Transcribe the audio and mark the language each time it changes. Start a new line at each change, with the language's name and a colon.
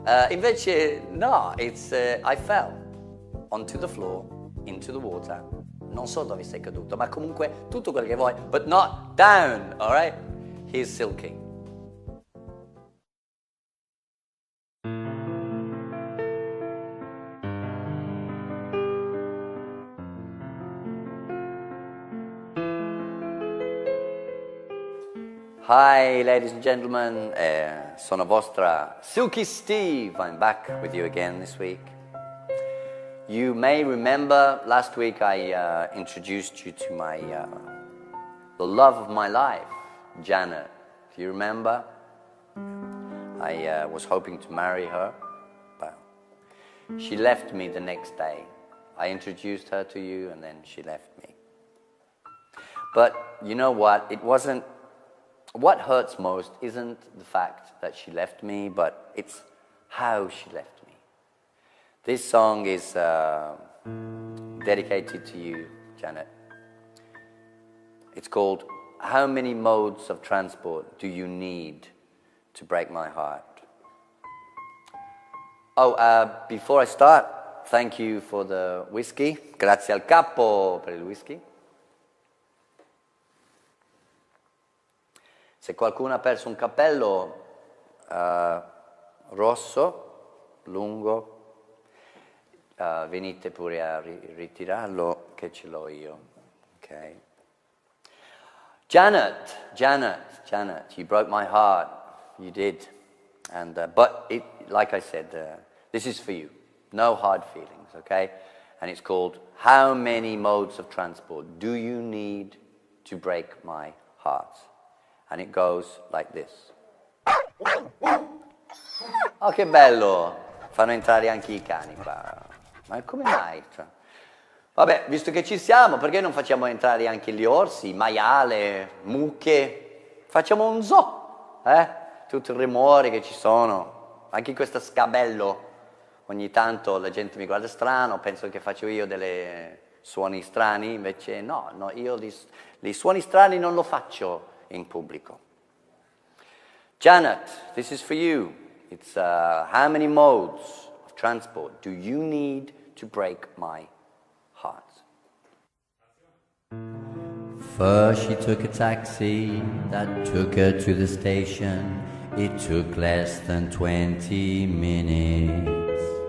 Italian: Invece no,
English: it's I fell onto the floor, into the water.
Italian: Non so dove sei caduto, ma comunque tutto quello che vuoi,
English: but not down, all right? Here's Silky. Hi, ladies and gentlemen,
Italian: sono vostra
English: Silky Steve. I'm back with you again this week. You may remember last week I introduced you to my the love of my life, Janet. Do you remember? I was hoping to marry her, but she left me the next day. I introduced her to you and then she left me. But you know what? It wasn't. What hurts most isn't the fact that she left me, but it's how she left me. This song is dedicated to you, Janet. It's called How Many Modes of Transport Do You Need to Break My Heart? Oh, before I start, thank you for the whiskey.
Italian: Grazie al capo per il whisky. Se qualcuno ha perso un cappello rosso, lungo, venite pure a ritirarlo che ce l'ho io, ok?
English: Janet, you broke my heart, you did, and but it, like I said, this is for you, no hard feelings, okay? And it's called How Many Modes of Transport Do You Need to Break My Heart? And it goes like this.
Italian: Oh, che bello! Fanno entrare anche i cani qua. Ma come mai? Cioè, vabbè, visto che ci siamo, perché non facciamo entrare anche gli orsi, maiale, mucche? Facciamo un zoo, Tutto il rumore che ci sono. Anche in questo scabello, ogni tanto la gente mi guarda strano, penso che faccio io delle suoni strani, invece no, io i suoni strani non lo faccio in pubblico.
English: Janet, this is for you. It's how many modes of transport do you need to break my heart? First she took a taxi that took her to the station. It took less than 20 minutes.